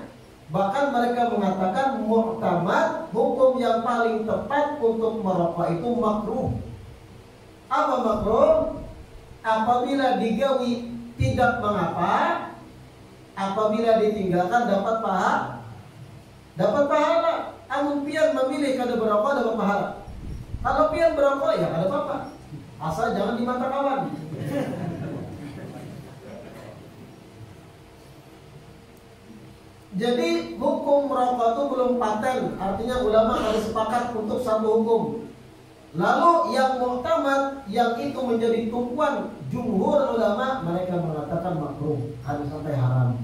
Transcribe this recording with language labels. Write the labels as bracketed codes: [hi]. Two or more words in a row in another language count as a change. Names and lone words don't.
[id] Bahkan mereka mengatakan mu'tamad, hukum yang paling tepat untuk merokok itu makruh. Apa makruh? Apabila digawi tidak mengapa, apabila ditinggalkan dapat pahala. [bjn] Amun pian memilih kada berokok dapat pahala. Kalau pian berokok ya kada apa-apa, asal jangan di mata kawan. [id] Jadi hukum merokok itu belum paten, artinya ulama harus sepakat untuk satu hukum. Lalu yang mu'tamad, yang itu menjadi tumpuan jumhur ulama, mereka mengatakan makruh, harus sampai haram.